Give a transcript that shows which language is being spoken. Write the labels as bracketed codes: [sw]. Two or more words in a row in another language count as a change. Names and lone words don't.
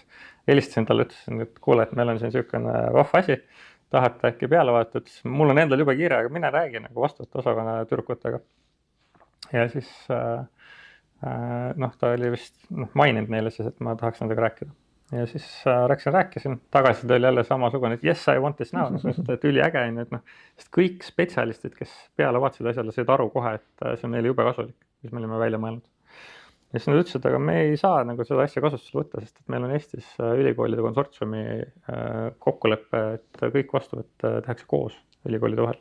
[et] Helistasin talle, ütlesin, et kuule, et meil on siin selline vahva asi, tahate äkki peale vaadata, ütles, mul on endal juba kiire, aga mine räägi nagu vastuvõtu osakonna tüdrukutega. Ja siis ta oli vist maininud neile siis, et ma tahaks nendega rääkida. Ja siis rääkisin, tagasi oli jälle samasugune, et [en] yes, I want this now, [et] et üli äge on, sest kõik spetsialistid, kes peale vaatasid asjale, said aru kohe, et see on meile jube kasulik, mis me olime välja mõelnud. Ja siis nad ütlesid, aga me ei saa nagu seda asja kasutusele võtta, sest et meil on Eestis ülikoolide konsortsiumi kokkulepe, et kõik vastuvõtt tehakse koos ülikoolide vahel.